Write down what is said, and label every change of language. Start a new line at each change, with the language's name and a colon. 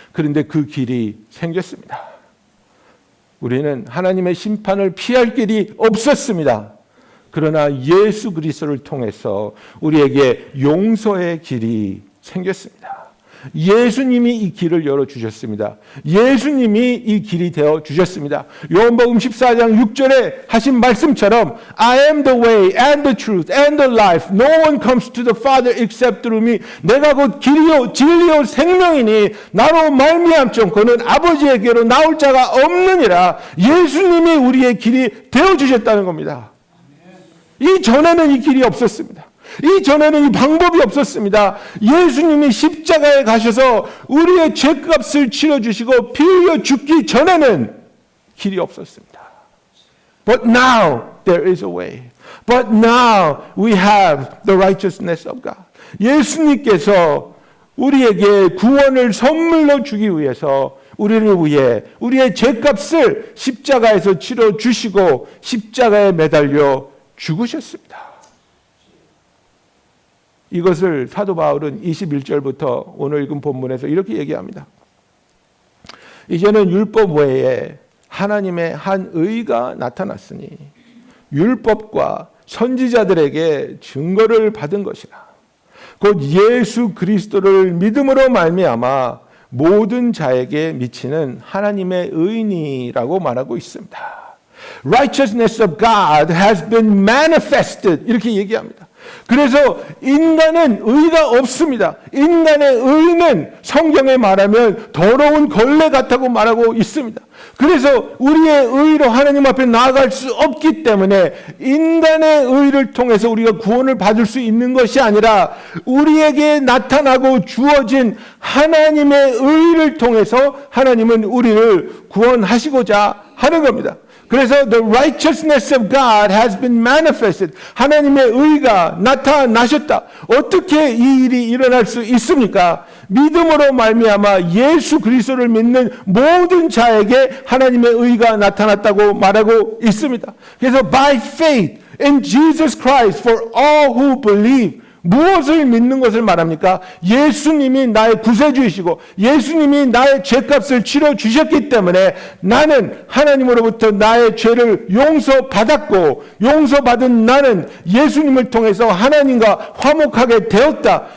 Korean: 그런데 그 길이 생겼습니다. 우리는 하나님의 심판을 피할 길이 없었습니다. 그러나 예수 그리스도를 통해서 우리에게 용서의 길이 생겼습니다. 예수님이 이 길을 열어주셨습니다. 예수님이 이 길이 되어주셨습니다. 요한복음 14장 6절에 하신 말씀처럼
English: I am the way and the truth and the life. No one comes to the Father except through me.
Korean: 내가 곧 길이요 진리요 생명이니 나로 말미암고는 아버지에게로 나올 자가 없느니라. 예수님이 우리의 길이 되어주셨다는 겁니다. 이전에는 이 길이 없었습니다. 이전에는 이 방법이 없었습니다. 예수님이 십자가에 가셔서 우리의 죄값을 치러주시고 피 흘려 죽기 전에는 길이 없었습니다.
English: But now there is a way. But now we have the righteousness of God.
Korean: 예수님께서 우리에게 구원을 선물로 주기 위해서 우리를 위해 우리의 죄값을 십자가에서 치러주시고 십자가에 매달려 죽으셨습니다. 이것을 사도 바울은 21절부터 오늘 읽은 본문에서 이렇게 얘기합니다. 이제는 율법 외에 하나님의 한 의가 나타났으니 율법과 선지자들에게 증거를 받은 것이라. 곧 예수 그리스도를 믿음으로 말미암아 모든 자에게 미치는 하나님의 의니라고 말하고 있습니다.
English: Righteousness of God has been manifested
Korean: 이렇게 얘기합니다. 그래서 인간은 의가 없습니다. 인간의 의는 성경에 말하면 더러운 걸레 같다고 말하고 있습니다. 그래서 우리의 의로 하나님 앞에 나아갈 수 없기 때문에 인간의 의를 통해서 우리가 구원을 받을 수 있는 것이 아니라 우리에게 나타나고 주어진 하나님의 의를 통해서 하나님은 우리를 구원하시고자 하는 겁니다. 그래서
English: the righteousness of God has been manifested.
Korean: 하나님의 의가 나타나셨다. 어떻게 이 일이 일어날 수 있습니까? 믿음으로 말미암아 예수 그리스도를 믿는 모든 자에게 하나님의 의가 나타났다고 말하고 있습니다. 그래서
English: by faith in Jesus Christ for all who believe.
Korean: 무엇을 믿는 것을 말합니까? 예수님이 나의 구세주이시고 예수님이 나의 죄값을 치러주셨기 때문에 나는 하나님으로부터 나의 죄를 용서받았고 용서받은 나는 예수님을 통해서 하나님과 화목하게 되었다.